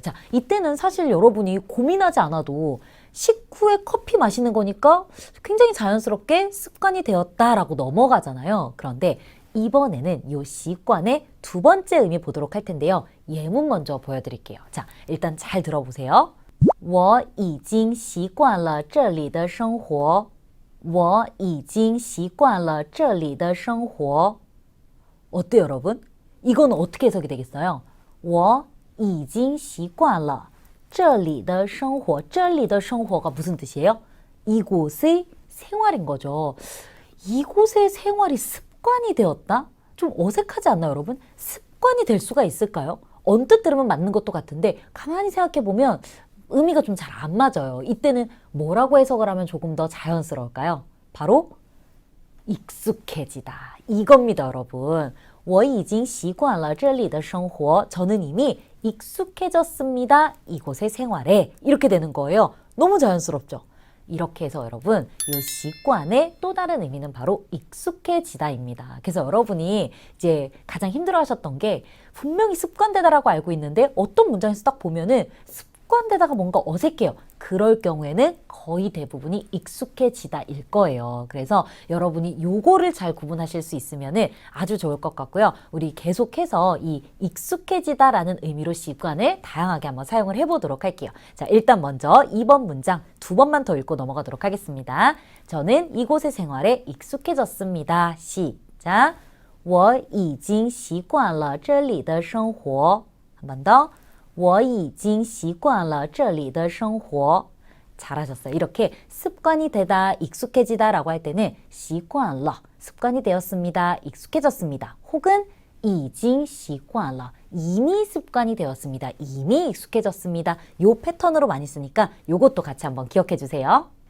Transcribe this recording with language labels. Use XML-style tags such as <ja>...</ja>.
<ko>자, 이때는 사실 여러분이 고민하지 않아도 식후에 커피 마시는 거니까 굉장히 자연스럽게 습관이 되었다라고 넘어가잖아요. 그런데 이번에는 이 시관의 두 번째 의미 보도록 할 텐데요. 예문 먼저 보여드릴게요. 자, 일단 잘 들어보세요.</ko> <zh>我已经习惯了这里的生活. 我已经习惯了这里的生活.</zh> <ko>어때요, 여러분? 이건 어떻게 해석이 되겠어요?</ko> <zh>我已经习惯了这里的生活. 这里的生活</zh> <ko>가 무슨 뜻이에요? 이곳의 생활인 거죠. 이곳의 생활이 습관이 되었다? 좀 어색하지 않나요, 여러분? 습관이 될 수가 있을까요? 언뜻 들으면 맞는 것도 같은데 가만히 생각해 보면 의미가 좀 잘 안 맞아요. 이때는 뭐라고 해석을 하면 조금 더 자연스러울까요? 바로 익숙해지다. 이겁니다, 여러분.</ko> <zh>我已经习惯了这里的生活.</zh> <ko>저는 이미 익숙해졌습니다. 이곳의 생활에. 이렇게 되는 거예요. 너무 자연스럽죠? 이렇게 해서 여러분, 이 시관의 또 다른 의미는 바로 익숙해지다입니다. 그래서 여러분이 이제 가장 힘들어하셨던 게 분명히 습관되다라고 알고 있는데 어떤 문장에서 딱 보면은 습관되다가 뭔가 어색해요. 그럴 경우에는 거의 대부분이 익숙해지다일 거예요. 그래서 여러분이 요거를 잘 구분하실 수 있으면 아주 좋을 것 같고요. 우리 계속해서 이 익숙해지다라는 의미로 시관을 다양하게 한번 사용을 해보도록 할게요. 자, 일단 먼저 2번 문장 두 번만 더 읽고 넘어가도록 하겠습니다. 저는 이곳의 생활에 익숙해졌습니다. 시작.</ko> <zh>我已经习惯了这里的生活.</zh> <ko>한 번 더.</ko> <zh>我已经习惯了这里的生活.</zh> <ko>잘하셨어요. 이렇게 습관이 되다, 익숙해지다 라고 할 때는 习惯了, 습관이 되었습니다, 익숙해졌습니다. 혹은</ko> <zh>已经习惯了,</zh> <ko>이미 습관이 되었습니다, 이미 익숙해졌습니다. 요 패턴으로 많이 쓰니까 요것도 같이 한번 기억해 주세요.</ko>